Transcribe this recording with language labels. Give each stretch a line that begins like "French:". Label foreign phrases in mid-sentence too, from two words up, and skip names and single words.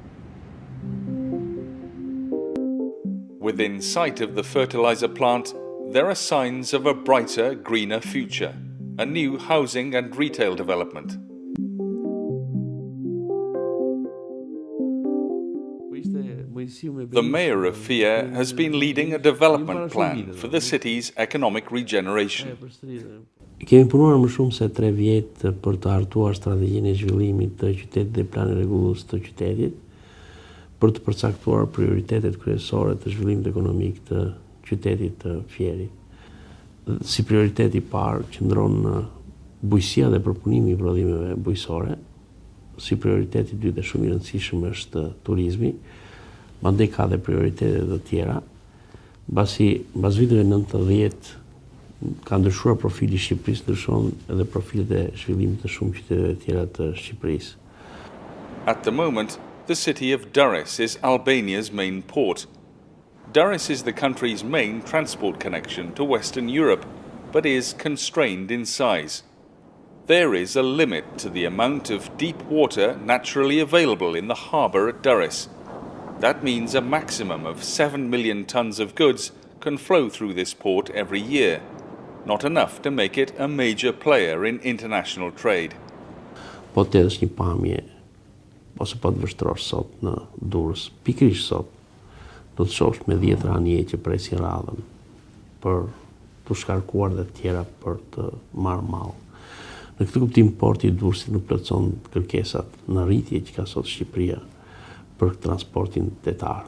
English: Within sight of the fertilizer plant, there are signs of a brighter, greener future, a new housing and retail development. The mayor of Fier has been leading a development plan for the city's economic regeneration.
Albanian: Kemi punuar më shumë se 3 vjet për të hartuar strategjinë e zhvillimit të qytetit dhe planin rregullues të qytetit, për të përcaktuar prioritetet kryesore të zhvillimit ekonomik të qytetit të Fierit. Si prioriteti parë qëndron në bujësia dhe përpunimi i prodhimeve bujësore. Si prioriteti dytë dhe shumë i rëndësishëm është turizmi, mandej ka dhe prioritetet të tjera. Mbas viteve 90 ka ndryshuar profili i Shqipërisë, ndryshon edhe profilet e zhvillimit të shumë qyteteve të tjera të Shqipërisë.
English: At the moment, the city of Durrës is Albania's main port. Durrës is the country's main transport connection to Western Europe, but is constrained in size. There is a limit to the amount of deep water naturally available in the harbour at Durrës. That means a maximum of 7 million tons of goods can flow through this port every year, not enough to make it a major player in international trade.
Albanian: Po të është një pamje, ose po të vështrosh sot në Durrës, pikërisht sot, do të shohsh me 10 ranie që presin radhën për të shkarkuar dhe të tjera për të marrë mall. Në këtë kuptim, porti i Durrësit nuk plotëson kërkesat në rritje që ka sot Shqipëria për transportin detar.